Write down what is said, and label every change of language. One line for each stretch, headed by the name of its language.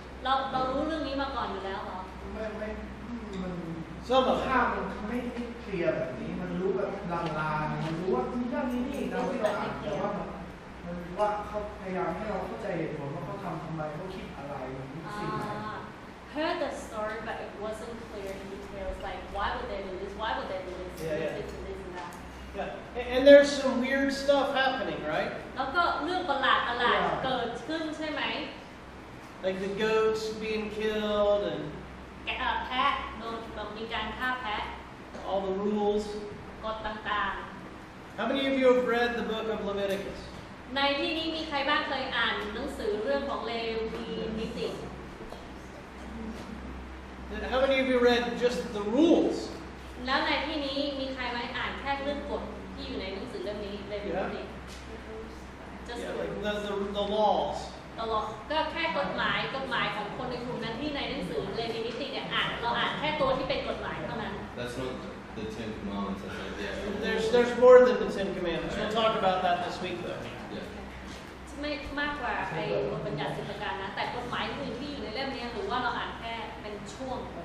Thai: เรารู้เรื่องนี้มาก่อนอยู่แล้วเหรอ มัน
English: Some of
Thai: ภา
English: it.
Thai: พมันไม่ได้เคลียร์แบบนี้มันรู้แบบลางๆมันรู้ว่ามีเรื่องนี้เราที่เราอ่านแต่ว่ามันว่าเขาพยายามให้เราเข้าใจเหตุผลว่าเขาทำไมเขาคิดอะไรทุกสิ่ง
English: Heard the story but it wasn't clear in details like why would they do this why would they do this this and that Yeah. And there's some weird stuff happening, right?
Thai: แล้วก็เรื่องประหลาดเกิดขึ้นใช่ไหม
English: Like the goats being killed and
Thai: แพะโดนแบบมีการฆ่าแพะ
English: all the rules.
Thai: กฎต่าง
English: How many of you have read the book of Leviticus?
Thai: ๆในที่นี้มีใครบ้างเคยอ่านหนังสือเรื่องของเลวีนิติ
English: How many of you read just the rules?
Thai: แล้วในที่นี้มีใครไหมอ่านแค่เรื่องกฎที่อยู่ในหนังสือเล่มนี้เลยไม่ได้ just
English: Yeah, like the laws.
Thai: ตลอดก็แค่กฎหมายของคนในกลุ่มนั้นที่ในหนังสือเลวินิติเนี่ยเราอ่านแค่ตัวที่เป็นกฎหมายเท่านั้น
English: That's not the 10 Commandments. That's like the actual. There's more than the 10 Commandments. We'll talk about that this week, though. Yeah.
Thai: ไม่มากกว่าไอ้บทบัญญัติ10 ประการนะแต่กฎหมายอื่นที่อยู่ในเล่มนี้หรือว่าเราอ่านแค่เป็นช่วง